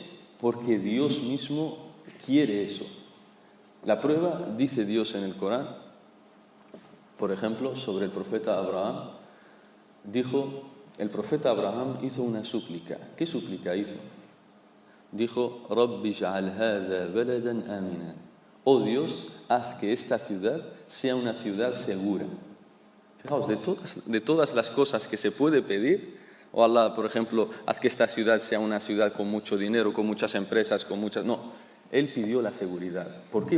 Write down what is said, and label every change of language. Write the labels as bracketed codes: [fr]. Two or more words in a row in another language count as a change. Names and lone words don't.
[es] Porque Dios mismo quiere eso. La prueba, dice Dios en el Corán, por ejemplo, sobre el profeta Abraham, el profeta Abraham hizo una súplica. ¿Qué súplica hizo? Dijo, [ar] رب اجعل هذا بلدا آمنا. [es] Oh Dios, haz que esta ciudad sea una ciudad segura. Fijaos, de todas las cosas que se puede pedir, o Allah, por ejemplo, haz que esta ciudad sea una ciudad con mucho dinero, con muchas empresas, No, Él pidió la seguridad. ¿Por qué?